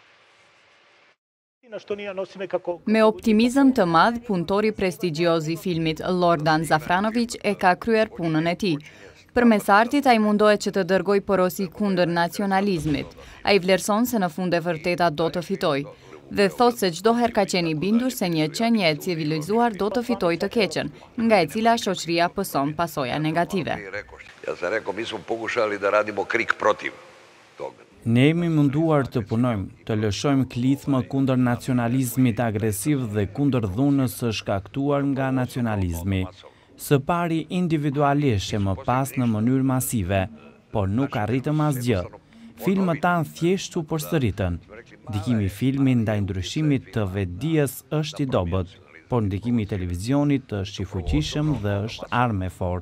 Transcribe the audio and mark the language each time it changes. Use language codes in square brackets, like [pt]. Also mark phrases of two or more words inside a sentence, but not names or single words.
[sq] Me optimizëm të madh, punëtori prestigjioz i filmit Lordan Zafranović e ka kryer punën e tij. Përmes artit ai mundohet që të dërgojë porosi kundër nacionalizmit. Ai vlerëson se në fund e vërteta do të fitojë. dhe thot se çdo herë ka qenë i bindur se një qenie e civilizuar do të fitojë të keqen, nga e cila shoqëria pëson pasoja negative. [hr] Ja sam rekao, mi smo pokušali da radimo krik protiv toga. [sq] Ne jemi munduar të punojmë, të lëshojmë klicmë kundër nacionalizmit agresiv dhe kundër dhunës së shkaktuar nga nacionalizmi. Së pari individualisht e më pas në mënyrë masive, por nuk arritëm asgjë. Filmët tanë thjesht u përsëritën. Ndikimi i filmit ndaj ndryshimit të vetdijes është i dobët, por ndikimi i televizionit është i fuqishëm dhe është armë e fortë.